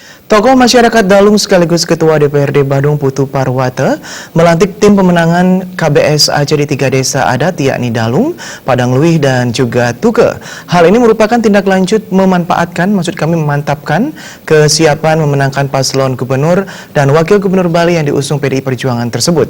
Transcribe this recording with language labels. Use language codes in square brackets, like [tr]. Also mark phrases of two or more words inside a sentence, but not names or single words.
[id] Tokoh masyarakat Dalung sekaligus Ketua DPRD Badung Putu Parwata melantik tim pemenangan KBS Aceh di 3 desa adat yakni Dalung, Padang Luih, dan juga Tuke. Hal ini merupakan tindak lanjut memantapkan kesiapan memenangkan paslon gubernur dan wakil gubernur Bali yang diusung PDI Perjuangan tersebut.